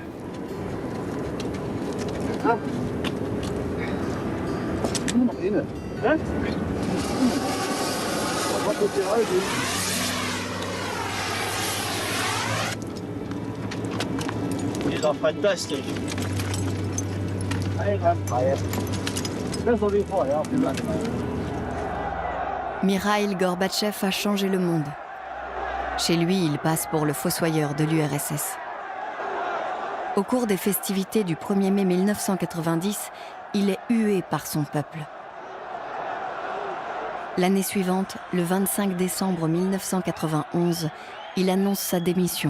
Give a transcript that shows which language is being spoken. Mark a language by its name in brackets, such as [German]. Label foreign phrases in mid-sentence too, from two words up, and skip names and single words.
[German] Nur noch eine. Ja? Was ist die Alte? Die ist doch fantastisch. Einwandfrei. Besser wie vorher. [French] Mikhail Gorbatchev a changé le monde. Chez lui, il passe pour le fossoyeur de l'URSS. Au cours des festivités du 1er mai 1990, il est hué par son peuple. L'année suivante, le 25 décembre 1991, il annonce sa démission.